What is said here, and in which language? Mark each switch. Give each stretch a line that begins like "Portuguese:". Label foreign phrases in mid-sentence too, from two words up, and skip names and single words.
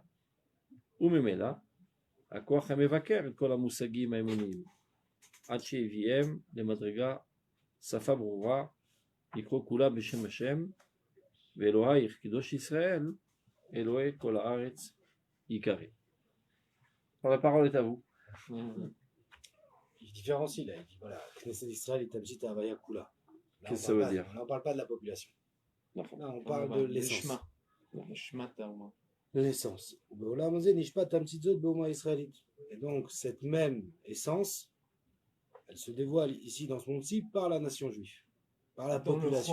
Hebrew: וממילא, הכוח המבקר את כל המושגים האמוניים, עד שהביאם למדרגה שפה ברורה, לקרוא כולה בשם השם, ואלוהיך קדוש ישראל, אלוהי כל הארץ יקרא.
French: La parole est à vous. Il différencie là, il dit voilà, Knesset Israël est
Hebrew: תמצית הוויה כולה.
French: Qu'est-ce que ça veut dire? Là, on ne parle pas de la population. Là, on parle de l'essence. L'essence. Et donc, cette même essence, elle se dévoile ici dans ce monde-ci par la nation juive, par la population.